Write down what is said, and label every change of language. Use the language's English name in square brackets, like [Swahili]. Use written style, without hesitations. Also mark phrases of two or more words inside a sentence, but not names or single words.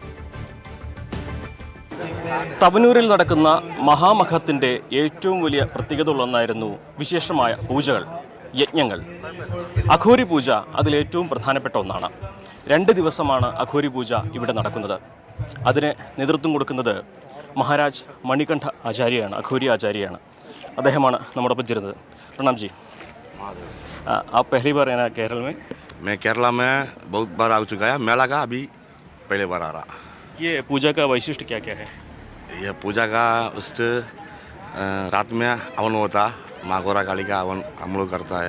[Malayalam] തവനൂരിൽ നടക്കുന്ന മഹാമഘത്തിൻ്റെ ഏറ്റവും വലിയ പ്രത്യേകതകളൊന്നായിരുന്നു വിശേഷമായ പൂജകൾ, യജ്ഞങ്ങൾ. അഘോരി പൂജ അതിലേറ്റവും പ്രധാനപ്പെട്ട ഒന്നാണ്. 2 ദിവസമാണ് അഘോരി പൂജ ഇവിടെ നടക്കുന്നത്. അതിന് നേതൃത്വം കൊടുക്കുന്നത് മഹാരാജ് മണികണ്ഠ ആചാര്യയാണ്, അഘോരി ആചാര്യയാണ്. അദ്ദേഹമാണ് നമ്മോടൊപ്പം ചേരുന്നത്. പ്രണാം ജി, [Hindi] आप पहली बार है ना केरल में? मैं केरला में बहुत बार आ चुका है, मेला का अभी पहले बार आ रहा. ये पूजा का वैशिष्ट्य क्या क्या है? ये पूजा का रात में हवन होता, माँ गौरा काली का हवन हम लोग करता है.